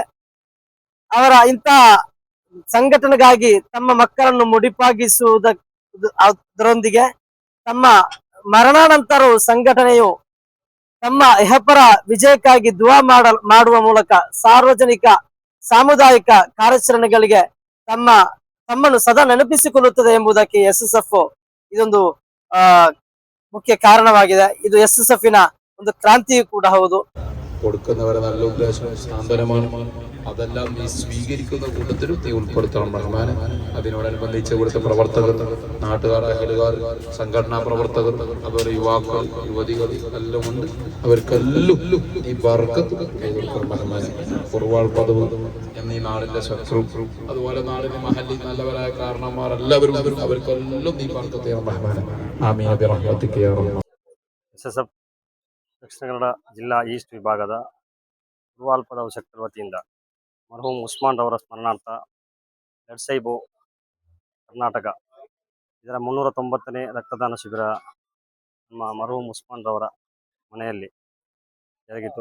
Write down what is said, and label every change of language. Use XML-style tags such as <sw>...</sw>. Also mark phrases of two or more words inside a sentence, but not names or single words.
<kn>ಅವರ ಇಂತಹ ಸಂಘಟನೆಗಾಗಿ ತಮ್ಮ ಮಕ್ಕಳನ್ನು ಮುಡಿಪಾಗಿಸುವುದರೊಂದಿಗೆ ತಮ್ಮ ಮರಣಾನಂತರವೂ ಸಂಘಟನೆಯು ತಮ್ಮ ಇಹಪರ ವಿಜಯಕ್ಕಾಗಿ ದುವಾ ಮಾಡುವ ಮೂಲಕ ಸಾರ್ವಜನಿಕ ಸಾಮುದಾಯಿಕ ಕಾರ್ಯಾಚರಣೆಗಳಿಗೆ ತಮ್ಮನ್ನು ಸದಾ ನೆನಪಿಸಿಕೊಳ್ಳುತ್ತದೆ ಎಂಬುದಕ್ಕೆ SSF ಇದೊಂದು ಮುಖ್ಯ ಕಾರಣವಾಗಿದೆ. ಇದು SSFನ ಒಂದು ಕ್ರಾಂತಿಯೂ ಕೂಡ ಹೌದು.</kn> <ml>കൊടുക്കുന്നവരെ നല്ല ഉദ്ദേശം സാന്ത്വനമാണ്. അതെല്ലാം നീ സ്വീകരിക്കുന്ന കൂട്ടത്തിലും നീ ഉൾപ്പെടുത്തണം റഹ്മാനെ. അതിനോടനുബന്ധിച്ച് ഇവിടുത്തെ പ്രവർത്തകർ, നാട്ടുകാർ, അയലുകാർ, സംഘടനാ പ്രവർത്തകർ, അതുപോലെ യുവാക്കൾ, യുവതികൾ എല്ലാം ഉണ്ട്. അവർക്കെല്ലാം ഈ ബർക്കത്ത് കൊടുക്കണം റഹ്മാനെ. ഉർവാൾ പദവ് എന്നീ നാടിന്റെ ശത്രു, അതുപോലെ നാടിന്റെ മഹല്ലി നല്ലവരായ കാരണന്മാർ എല്ലാവരും അവർക്കെല്ലാം നീ ബർക്കത്ത് ചെയ്യണം റഹ്മാനെ.</ml> <ar>آمين برحمتك يا رحمان.</ar> <kn>SSF ದಕ್ಷಿಣ ಕನ್ನಡ ಜಿಲ್ಲಾ ಈಸ್ಟ್ ವಿಭಾಗದ ರೂವಾಲ್ ಪದವಿ ಸೆಕ್ಟರ್ ವತಿಯಿಂದ ಮರ್ಹೂಮ್ ಉಸ್ಮಾನ್ ರವರ ಸ್ಮರಣಾರ್ಥ ಲೆಡ್ಸೈಬೋ ಕರ್ನಾಟಕ ಇದರ 390ನೇ ರಕ್ತದಾನ ಶಿಬಿರ ನಮ್ಮ ಮರ್ಹೂಮ್ ಉಸ್ಮಾನ್ ರವರ ಮನೆಯಲ್ಲಿ ಜರುಗಿತು.</kn>